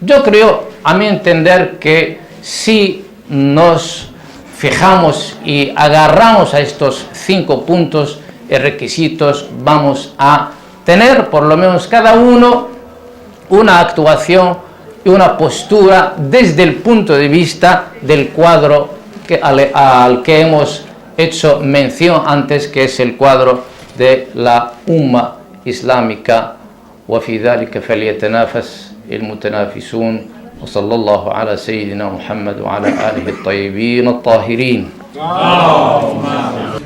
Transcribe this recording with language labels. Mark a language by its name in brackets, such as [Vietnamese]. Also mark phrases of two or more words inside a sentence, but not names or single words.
[Spanish] Yo creo, a mi entender, que si nos fijamos y agarramos a estos 5 puntos y requisitos, vamos a tener por lo menos cada uno una actuación y una postura desde el punto de vista del cuadro al que hemos hecho mención antes, que es el cuadro de la umma islámica. [Arabic] وفي ذلك فليتنافس المتنافسون وصلى الله على سيدنا محمد وعلى آله الطيبين الطاهرين.